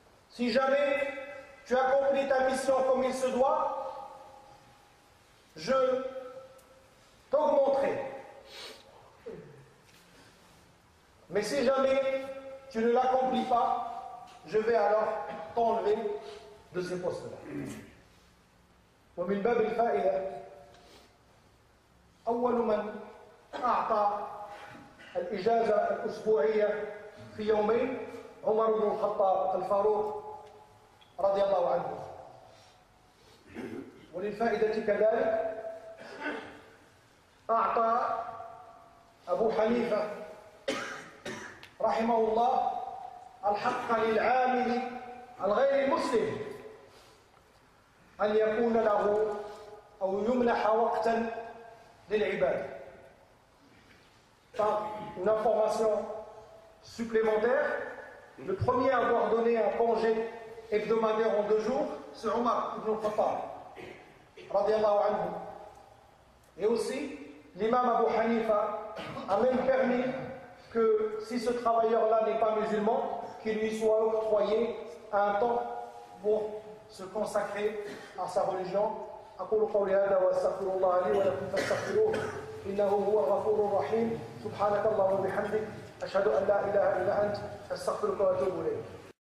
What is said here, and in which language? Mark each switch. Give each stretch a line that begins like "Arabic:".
French: Si jamais tu accomplis ta mission comme il se doit, je t'augmenterai. Mais si jamais tu ne l'accomplis pas, je vais alors t'enlever de ces postes-là.
Arabic: ومن باب الفائدة أول من أعطى الإجازة الأسبوعية في يومين عمر بن الخطاب الفاروق رضي الله عنه. وللفائدة كذلك أعطى أبو حنيفة رحمه الله الحق للعامل الغير المسلم أن يكون له أو يمنح وقتا للعبادة.
French: Par une information supplémentaire, le premier à avoir donné un congé hebdomadaire en 2 jours, c'est Omar ibn al-Khattab,
Arabic: radiallahu anhu.
French: Et aussi, l'imam Abu Hanifa a même permis que si ce travailleur-là n'est pas musulman, qu'il lui soit octroyé un temps pour se consacrer à sa religion.
Arabic: أقول قولي هذا وأستغفر الله لي ولكم فاستغفروه إنه هو الغفور الرحيم. سبحانك اللهم وبحمدك أشهد أن لا إله إلا أنت أستغفرك وأتوب إليك.